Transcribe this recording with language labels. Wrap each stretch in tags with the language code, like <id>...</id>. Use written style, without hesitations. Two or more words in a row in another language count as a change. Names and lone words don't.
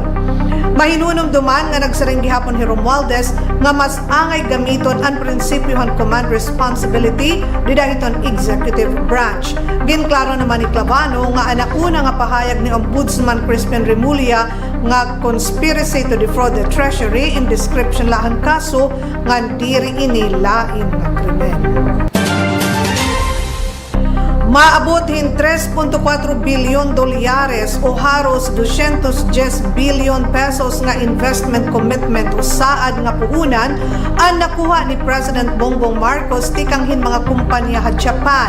<war>Mahinunong duman nga nagsaring gihapon ni Romualdez nga mas angay gamiton ang prinsipyohan</war> <en>command responsibility</en> <war>didahiton executive branch. Ginklaro naman ni Clavano nga anauna nga pahayag ni Ombudsman Crispin Remulla nga</war> <en>conspiracy to defraud the treasury</en> <war>in description lahan kaso nga diri ini lain nga krimen. Maabot hin 3.4 bilyon dolyares o haros 210 bilyon pesos nga</war> <en>investment commitment</en> <war>o saad nga puhunan ang nakuha ni President Bongbong Marcos tikang hin mga kumpanya ha Japan.</war>